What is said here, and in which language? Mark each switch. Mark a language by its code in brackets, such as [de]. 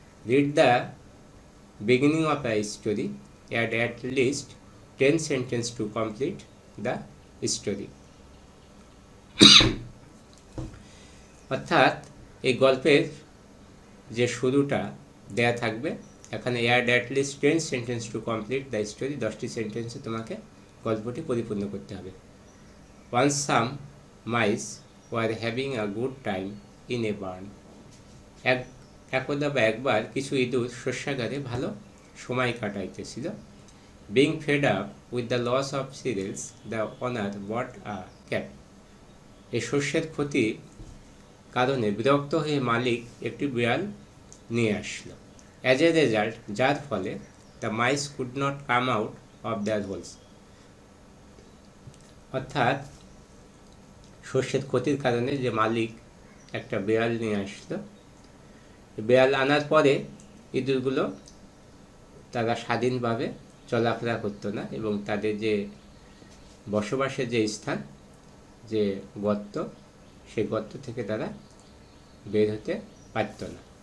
[en] Read the beginning of a story, add at least 10 sentence to complete the story. [bn] অর্থাৎ এই গল্পের যে শুরুটা দেয়া থাকবে, এখানে [en] add at least 10 sentence to complete the story, [bn] 10টি সেন্টেন্সে তোমাকে গল্পটি পরিপূর্ণ করতে হবে। [en] Once some mice were having a good time in a barn. [bn] একদা বা একবার কিছু ইঁদুর শস্যাগারে ভালো সময় কাটাইতেছিল। [en] Being fed up with the loss of cereals, the owner bought a cat. [bn] এই শস্যের ক্ষতির কারণে বিরক্ত হয়ে মালিক একটি বিড়াল নিয়ে আসলো। [en] As a result, [bn] যার ফলে [en] the mice could not come out of their holes. [bn] অর্থাৎ শস্যের ক্ষতির কারণে যে মালিক একটা বিড়াল নিয়ে আসলো, বিড়াল আনার পরে ইঁদুরগুলো তারা স্বাধীনভাবে চলাফেরা করতো না এবং তাদের যে বসবাসের যে স্থান, যে গর্ত, সেই গর্ত থেকে তারা বের হতে পারত না।